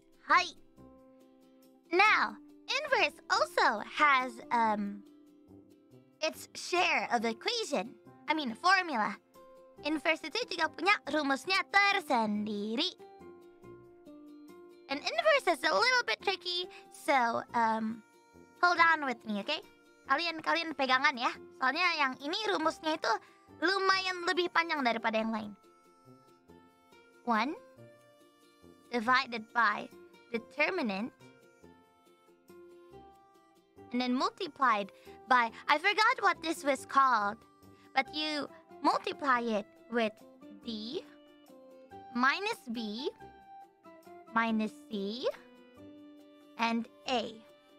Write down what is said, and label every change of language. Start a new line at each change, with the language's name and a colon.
English: Hi. Now, inverse also has its share of equation. I mean formula.
Indonesian: Inverse itu juga punya rumusnya tersendiri.
English: And inverse is a little bit tricky, so hold on with me, okay?
Indonesian: Kalian pegangan ya. Soalnya yang ini rumusnya itu lumayan lebih panjang daripada yang lain.
English: 1 divided by determinant and then multiplied by, I forgot what this was called, but you multiply it with D minus B minus C and A.